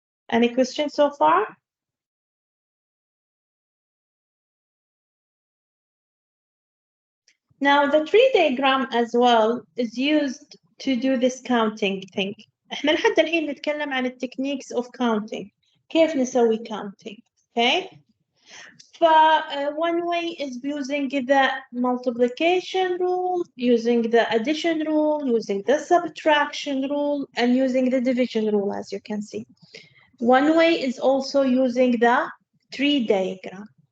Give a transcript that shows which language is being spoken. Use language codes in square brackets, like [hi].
[en] Any questions so far? Now the tree diagram as well is used to do this counting thing. [ar] احنا لحد الحين نتكلم عن [en] techniques of counting. [ar] كيف نسوي counting. [en] Okay? One way is using the multiplication rule, using the addition rule, using the subtraction rule, and using the division rule, as you can see. One way is also using the tree diagram.